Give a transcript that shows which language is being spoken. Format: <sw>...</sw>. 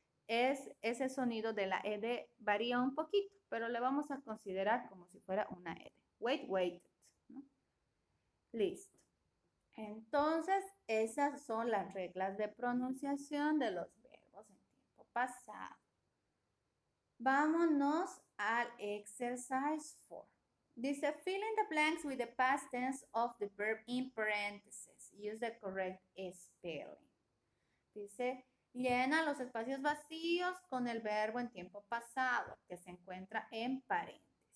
<es>Ese sonido de la ED varía un poquito, pero le vamos a considerar como si fuera una ED.</es> <en>Wait, waited,</en> <es>¿no? Listo. Entonces, esas son las reglas de pronunciación de los verbos en tiempo pasado. Vámonos al exercise 4.</es> <en>Dice, fill in the blanks with the past tense of the verb in parentheses. Use the correct spelling.</en> <es>Dice, llena los espacios vacíos con el verbo en tiempo pasado que se encuentra en paréntesis.</es>